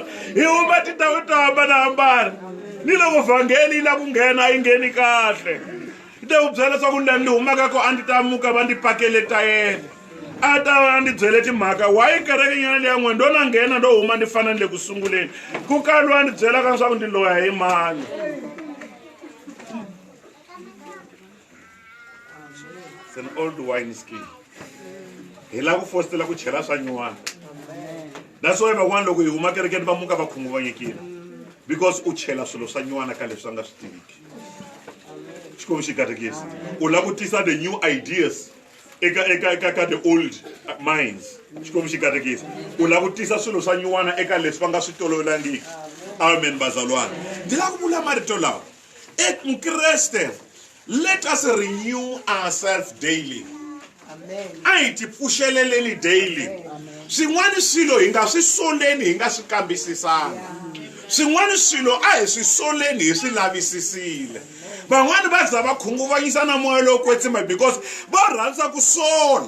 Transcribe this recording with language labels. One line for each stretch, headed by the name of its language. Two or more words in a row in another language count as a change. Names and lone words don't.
Tsonga: Hi huma tindhawu to hambanahambana ni loko vhangeli la ku nghena yi ngheni kahle. Hi ta ku byela leswaku ni humaka ko a ndi ta muka va ndi pakele tayele a ta va ndi byele timhaka wayi kereke nyana leya n'we ndo na nghena ndo huma ndi fanele ku sunguleni ku kaliwa ndi byelaka leswaku ndi loya hi mani.
English: It's an old wine skin.
Tsonga: Hi la ku fostela ku chela swa nyuwana.
English: That's why
Tsonga: van'wana loko hi huma kerekeni va muka va khunguvanyekile because u chela swilo swa nyuwana ka leswi va nga swi tiviki. Xikwembu xi katekisa u la ku tisa
English: the new ideas
Tsonga: eka
English: the old minds.
Tsonga: Xikwembu xi katekisa u la ku tisa swilo swa nyuwana eka leswi va nga swi tolovelangiki. Amen bazalwana. Ndi la ku vula marito lawa mukreste
English: let us renew ourselves daily.
Tsonga: A hi ti pfuxeleleni daily. Swin'wana swilo hi nga swi soleni hi nga swi kambisisanga. Swin'wana swilo a hi swi soleni hi swi lavisisile. Van'wana va za va khunguvanyisa na moya lowo kwetsima because va rhandza ku sola.